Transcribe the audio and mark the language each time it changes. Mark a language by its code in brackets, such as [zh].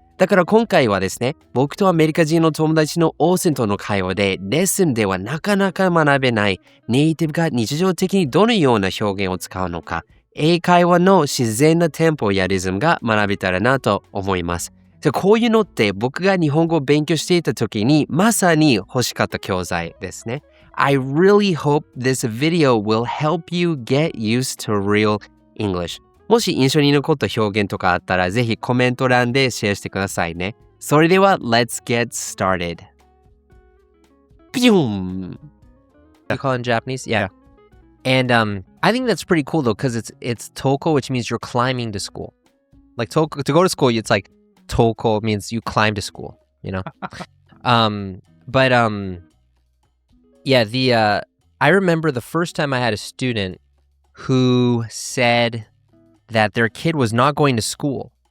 [ja] だから今回はですね、僕とアメリカ人の友達のオーセンとの会話でレッスンではなかなか学べないネイティブが日常的にどのような表現を使うのか、英会話の自然なテンポやリズムが学べたらなと思います。こういうのって僕が日本語を勉強していた時にまさに欲しかった教材ですね。 [en] I really hope this video will help you get used to real English. [ja] もし印象に残った表現とかあったらぜひコメント欄でシェアしてくださいね。それでは [en] Let's get started. You call it in Japanese? Yeah.And I think that's pretty cool though, because it's toko, which means you're climbing to school. Like to go to school, it's like toko means you climb to school, I remember the first time I had a student who said that their kid was not going to school.